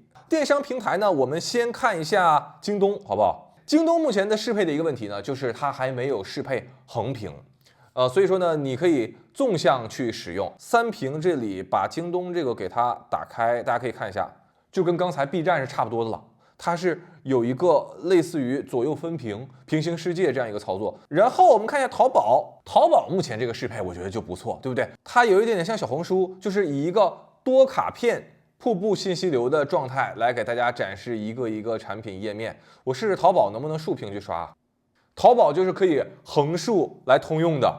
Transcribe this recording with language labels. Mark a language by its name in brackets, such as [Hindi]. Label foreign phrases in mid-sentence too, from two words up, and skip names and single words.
[Chinese] 電商平台呢，我們先看一下京東，好不好？京東目前的適配的一個問題呢，就是它還沒有適配橫屏，所以說呢，你可以縱向去使用。三屏這裡把京東這個給它打開，大家可以看一下，就跟剛才 B 站是差不多的了。它是有一個類似於左右分屏、平行世界這樣一個操作。然後我們看一下淘寶，淘寶目前這個適配我覺得就不錯，對不對？它有一點點像小紅書，就是以一個多卡片瀑布信息流的狀態來給大家展示一個一個產品頁面。我試試淘寶能不能豎屏去刷。淘寶就是可以橫豎來通用的。